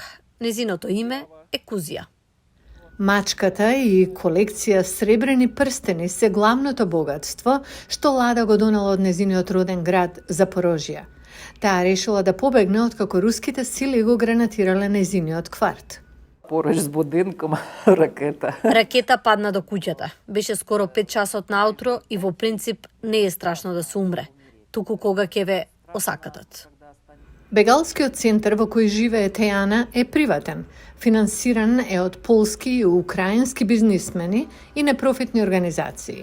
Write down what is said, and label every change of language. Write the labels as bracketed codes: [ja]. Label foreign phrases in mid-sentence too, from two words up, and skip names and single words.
[mk] Незиното име е Кузија. Мачката и колекција сребрени прстени се главното богатство што Лада го донела од незиниот роден град Запорожје. Таа решила да побегне откако руските сили го гранатирале незиниот кварт. [uk] Поруч с будинком ракета. [mk] Ракета падна до куќата. Беше скоро 5 часот наутро и во принцип не е страшно да се умре, туку кога ќе ве осакатат. Бегалскиот центар во кој живее Тејана е приватен. Финансиран е од полски и украински бизнисмени и непрофитни организации.